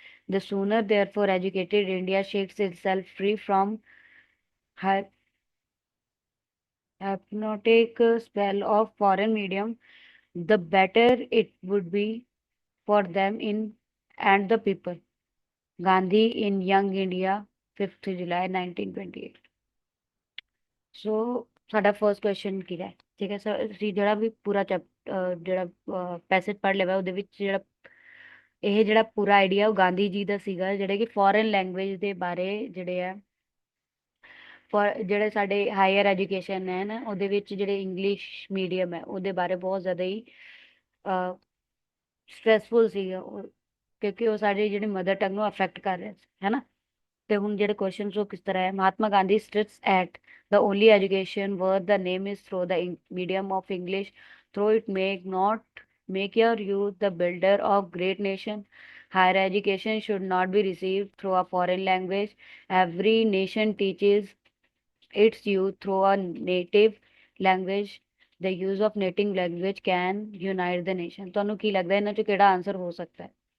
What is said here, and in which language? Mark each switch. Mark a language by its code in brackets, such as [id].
[en] The sooner, therefore, educated India shakes itself free from hy- hypnotic spell of foreign medium, the better it would be for them in and the people. Gandhi in Young India, 5th July 1928। [pa] ਸੋ ਸਾਡਾ first question ਕੀ ਹੈ? ਠੀਕ ਹੈ sir, ਅਸੀਂ ਜਿਹੜਾ ਵੀ ਪੂਰਾ ਜਿਹੜਾ passage ਪੜ੍ਹ ਲਿਆ ਉਹਦੇ ਵਿੱਚ ਜਿਹੜਾ ਇਹ ਜਿਹੜਾ ਪੂਰਾ ਆਈਡੀਆ ਉਹ ਗਾਂਧੀ ਜੀ ਦਾ ਸੀਗਾ, ਜਿਹੜੇ ਕਿ ਫੋਰਨ ਲੈਂਗੁਏਜ ਦੇ ਬਾਰੇ ਜਿਹੜੇ ਆ ਜਿਹੜੇ ਸਾਡੇ ਹਾਇਰ ਐਜੂਕੇਸ਼ਨ ਹੈ ਨਾ ਉਹਦੇ ਵਿੱਚ ਜਿਹੜੇ ਇੰਗਲਿਸ਼ ਮੀਡੀਅਮ ਹੈ ਉਹਦੇ ਬਾਰੇ ਬਹੁਤ ਜ਼ਿਆਦਾ ਹੀ ਸਟ੍ਰੈਸਫੁਲ ਸੀਗਾ ਕਿਉਂਕਿ ਉਹ ਸਾਡੇ ਜਿਹੜੀ ਮਦਰ ਟੰਗ ਨੂੰ ਅਫੈਕਟ ਕਰ ਰਿਹਾ ਸੀ, ਹੈ ਨਾ। ਤੇ ਹੁਣ ਜਿਹੜੇ ਕੁਐਸਚਨਸ ਉਹ ਕਿਸ ਤਰ੍ਹਾਂ ਹੈ? [en] Mahatma Gandhi stresses at the only education worth the name is through the medium of English, through it make your youth the builder of great nation. Higher education should not be received through a foreign language. Every nation teaches its youth through a native language. The use of native language can unite the nation। [pa] ਤੁਹਾਨੂੰ ਕੀ ਲੱਗਦਾ ਇਹਨਾਂ ਚੋਂ ਕਿਹੜਾ answer ਹੋ ਸਕਦਾ ਹੈ?